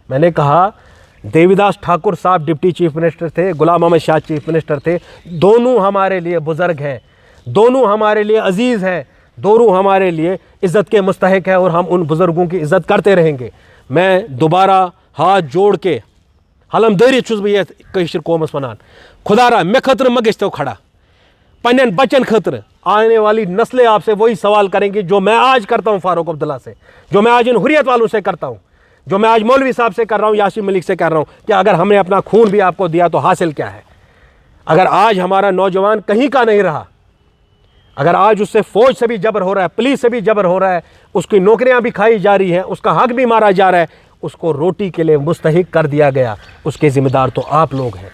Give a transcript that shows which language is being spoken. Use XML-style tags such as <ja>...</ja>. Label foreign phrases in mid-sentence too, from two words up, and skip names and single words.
<hi>मैंने कहा देवीदास ठाकुर साहब</hi> <en>Deputy Chief Minister</en> <hi>थे, गुलाम अहमद शाह</hi> <en>Chief Minister</en> <hi>थे। दोनों हमारे लिए बुज़ुर्ग हैं, दोनों हमारे लिए अजीज़ हैं, दोनों हमारे लिए इज़्ज़त के मुस्तहिक है और हम उन बुज़ुर्गों की इज़्ज़त करते रहेंगे। मैं दोबारा हाथ जोड़ के</hi> <ks>हलम दरी छुस बह कशर कौमस वनान, खुदारा मे खतर म गो खड़ा, पन्न बचन खतर।</ks> <hi>आने वाली नस्लें आपसे वही सवाल करेंगी जो मैं आज करता हूँ फारूक अब्दुल्ला से, जो मैं आज इन हुर्रियत वालों से करता हूँ, जो मैं आज मौलवी साहब से कर रहा हूँ, यासिन मलिक से कर रहा हूँ कि अगर हमने अपना खून भी आपको दिया तो हासिल क्या है। अगर आज हमारा नौजवान कहीं का नहीं रहा, अगर आज उससे फ़ौज से भी जबर हो रहा है, पुलिस से भी जबर हो रहा है, उसकी नौकरियां भी खाई जा रही हैं, उसका हक भी मारा जा रहा है, उसको रोटी के लिए मुस्तहिक कर दिया गया, उसके ज़िम्मेदार तो आप लोग हैं।</hi>